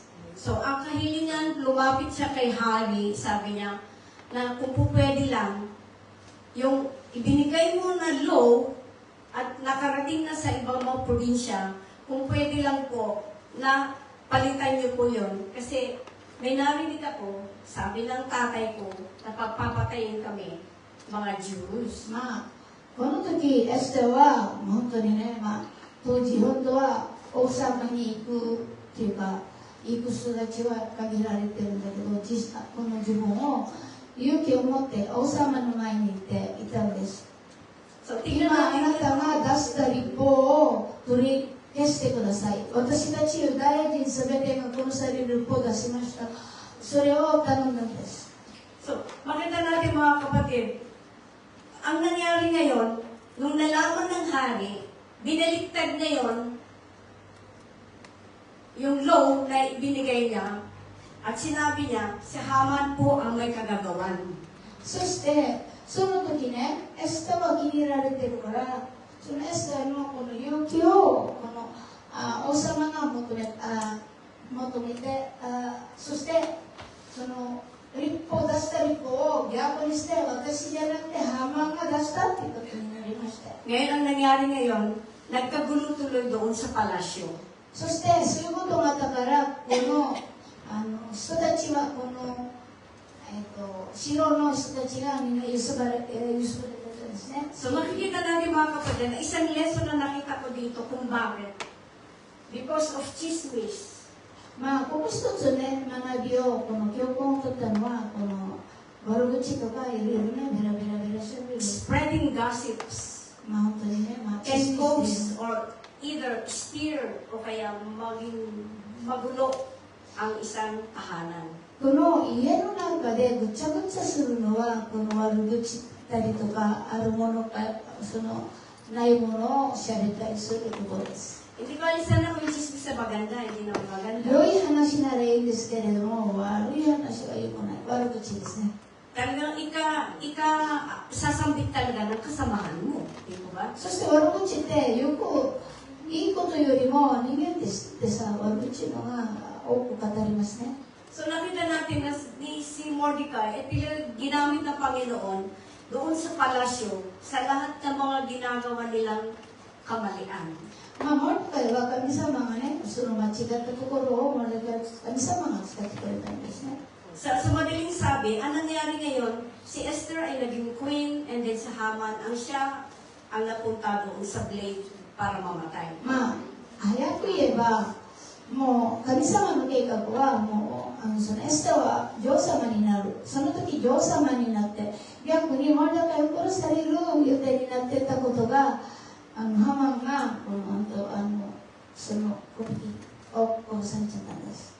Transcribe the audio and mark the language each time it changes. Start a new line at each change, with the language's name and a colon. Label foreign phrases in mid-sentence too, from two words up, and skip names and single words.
Filipino: So, ang kahilingan, lumapit siya kay hari, sabi niya, na kung po pwede lang, yung ibinigay mo na law at nakarating na sa ibang mga probinsya, kung pwede lang po na palitan niyo po yun. Kasi may narinig ako, sabi ng tatay ko, na pagpapatayin kami, mga Jews.
Japanese: まあこの時エステラは本当にね、まあ当時本当は王様に行くっていうか行く人たちは限られてるんだけど、この自分を勇気を持って王様の前に行っていたんです。
Filipino: So,
Japanese: 今
Filipino: tingnan あ natin
Japanese: なたが出した立法を取り消してください。私たちユダヤ人すべてが殺される立法を出しました。それを頼んだんです。
Filipino: So, makita natin mga kapatid, ang nangyari ngayon, nung nalaman ng hari, binaliktad ngayon yung law na ibinigay niya at sinabi niya, si Haman po ang may kagagawan.
Japanese: そしてその時ね、エステは気に入られてるから、そのエステのこの勇気をこの王様が求めて、そしてその立法出した立法を逆にして私じゃなくてハマンが出したっていうことになりました。
Filipino: Ngayon, ang nangyari ngayon, nagkagulo tuloy doon sa palasyo.
Japanese: そしてそういうことがあったからこの人たちはこの城の人たちがみんなゆすばれてたんですね。
Filipino: So makikita natin mga kapatid na isang lesson na nakita ko dito kung bakit.
English: Because of chismis.
Japanese: まあここ一つね学びをこの教訓を取ったのはこの悪口とかいろいろねベラベラしゃべる。
English: Spreading gossips.
Japanese: まあ本当にね、まあ
English: Can cause or either steer
Filipino: o kaya maging magulo ang isang tahanan.
Japanese: この家の中でぐちゃぐちゃするのはこの悪口だったりとかあるものかそのないものをしゃべったりすることです。
Filipino: Hindi ko alis na kung chismis sa maganda, hindi na maganda. 良い話ならいいんですけれども悪い話は良くない悪口ですね。 Talagang sasambit talaga ng kasamahan mo. Di ba?
Japanese: そして悪口ってよくいいことよりも人間ってさ悪口のが多く語りますね。
Filipino: So nakita natin na si Mordecai, ginamit ng Panginoon doon sa palasyo sa lahat ng mga ginagawa nilang kamalian.
Japanese: まあモルデカイは神様がねその間違ったところをモルデカイ神様が使ってくれたんですね。
Filipino: Sa madaling sabi, ang nangyari ngayon, si Esther ay naging
English: queen and then
Filipino: si Haman siya ang napunta doon sa blade para mamatay.
Japanese: まあ早く言えばもう神様の計画はもうそのエステは女王様になる。その時女王様になって逆にモルデカイを殺される予定になってたことがハマンがその首を殺されちゃったんです。